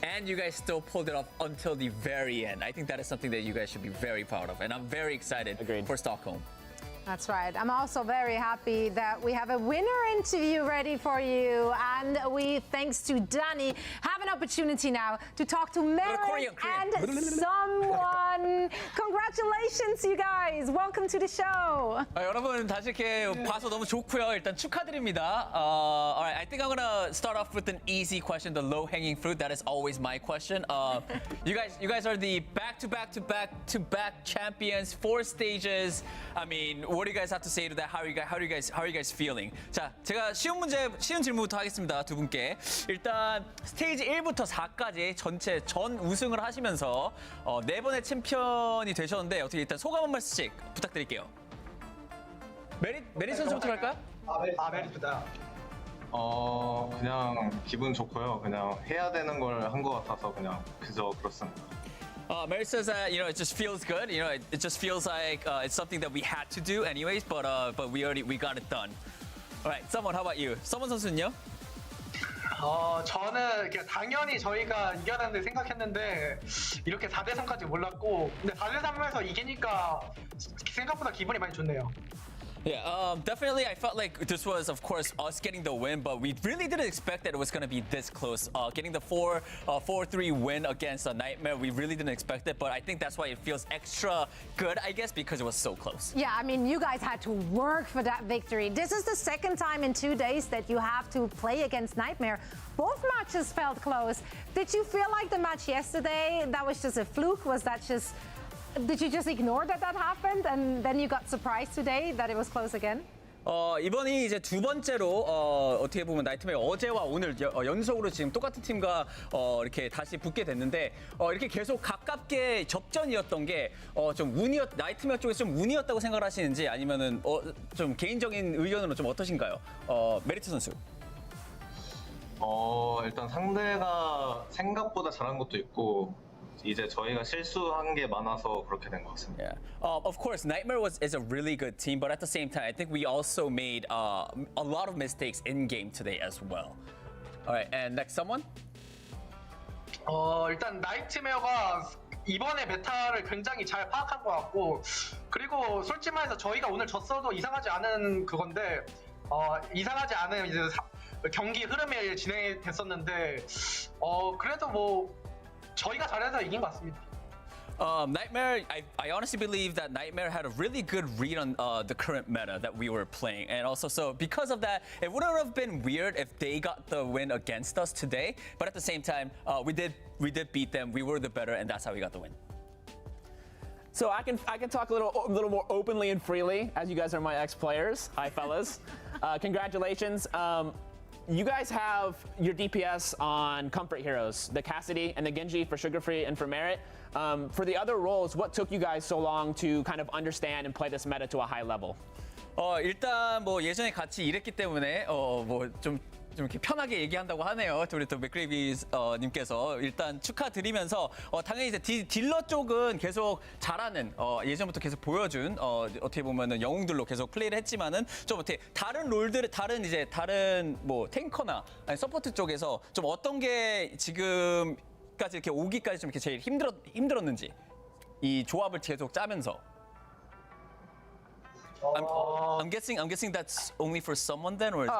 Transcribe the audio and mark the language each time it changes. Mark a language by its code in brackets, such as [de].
[en] And you guys still pulled it off until the very end. I think that is something that you guys should be very proud of, and I'm very excited for Stockholm. That's right. I'm also very happy that we have a winner interview ready for you, and we, thanks to Danny, have an opportunity now to talk to Merritt and someone Congratulations, you guys. Welcome to the show. [ko] 여러분 다시 이렇게 봐서 너무 좋고요. 일단 축하드립니다. [en] Alright, I think I'm gonna start off with an easy question, the low-hanging fruit. That is always my question. You guys are the back-to-back champions, 4 stages. I mean, what do you guys have to say to that? How are you guys feeling? [ko] 자, 제가 쉬운 질문부터 하겠습니다. 두 분께. 일단 스테이지 1부터 4까지 전체 전 우승을 하시면서 4번의 챔피언이 되셨는데 어떻게 일단 소감 한 말씀씩 부탁드릴게요. 메릿 선수부터 갈까요? 메리트다. 그냥 기분 좋고요. 그냥 해야 되는 걸 한 것 같아서 그냥 그저 그렇습니다. [en] Merit says that it just feels good. It just feels like it's something that we had to do anyways, but we got it done. Alright, someone, how about you? [ko] 서먼 선수는요? 저는 당연히 저희가 이겨낸다 생각했는데 이렇게 4대3까지 몰랐고 근데 4대3에서 이기니까 생각보다 기분이 많이 좋네요. [en] Yeah, definitely. I felt like this was, of course, us getting the win, but we really didn't expect that it was going to be this close. Getting the 4-3 win against a Nightmare, we really didn't expect it, but I think that's why it feels extra good, I guess, because it was so close. Yeah, I mean, you guys had to work for that victory. This is the second time in 2 days that you have to play against Nightmare. Both matches felt close. Did you feel like the match yesterday, that was just a fluke? Was that just... Did you just ignore that happened and then you got surprised today that it was close again? [ko] 이번이 이제 두 번째로 어떻게 보면 나이트메어 어제와 오늘 연속으로 지금 똑같은 팀과 이렇게 다시 붙게 됐는데 이렇게 계속 가깝게 접전이었던 게 좀 나이트메어 쪽에서 좀 운이었다고 생각을 하시는지 아니면은 좀 개인적인 의견으로 좀 어떠신가요? 메리트 선수. 일단 상대가 생각보다 잘한 것도 있고 이제 저희가 실수한 게 많아서 그렇게 된 것 같습니다. [en] Yeah. Of course, Nightmare is a really good team, but at the same time, I think we also made a lot of mistakes in game today as well. All right, and next someone. [ko] 일단 나이트메어가 이번에 메타를 굉장히 잘 파악한 것 같고 그리고 솔직히 말해서 저희가 오늘 졌어도 이상하지 않은 그건데 이상하지 않은 이제 경기 흐름에 진행이 됐었는데 그래도 뭐 저희가 잘해서 이긴 것 같습니다. [en] Nightmare, I honestly believe that Nightmare had a really good read on the current meta that we were playing. And also, so because of that, it wouldn't have been weird if they got the win against us today. But at the same time, we did beat them. We were the better, and that's how we got the win. So I can talk a little more openly and freely, as you guys are my ex-players. Hi, fellas. Congratulations. You guys have your DPS on Comfort Heroes, the Cassidy and the Genji for Sugar Free and for Merit. For the other roles, what took you guys so long to kind of understand and play this meta to a high level? [ko] 일단 뭐 예전에 같이 일했기 때문에 좀 이렇게 편하게 얘기한다고 하네요. 우리 또 맥그레이비 님께서 일단 축하드리면서 당연히 이제 딜러 쪽은 계속 잘하는 예전부터 계속 보여준 어떻게 보면은 영웅들로 계속 플레이를 했지만은 좀 어떻게 다른 롤들 다른 뭐 탱커나 아니 서포트 쪽에서 좀 어떤 게 지금까지 이렇게 오기까지 좀 이렇게 제일 힘들었는지 이 조합을 계속 짜면서. [en] I'm guessing that's only for someone then, or